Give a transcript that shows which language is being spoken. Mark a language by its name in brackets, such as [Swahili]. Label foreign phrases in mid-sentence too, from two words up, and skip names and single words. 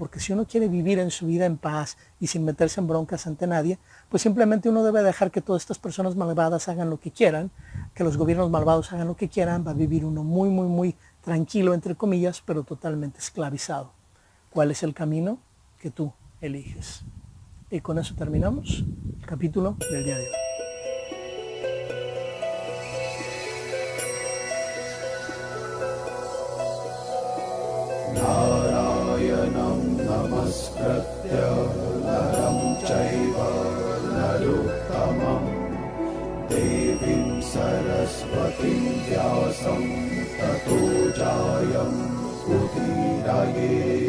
[Spanish] Porque si uno quiere vivir en su vida en paz y sin meterse en broncas ante nadie, pues simplemente uno debe dejar que todas estas personas malvadas hagan lo que quieran, que los gobiernos malvados hagan lo que quieran. Va a vivir uno muy, muy, muy tranquilo, entre comillas, pero totalmente esclavizado. ¿Cuál es el camino que tú eliges? Y con eso terminamos el capítulo del día de hoy. [Sanskrit] नारायणं नमस्कृत्य नरं चैव नरोत्तमं देवीं सरस्वतीं व्यासं ततो जयं उदीरये.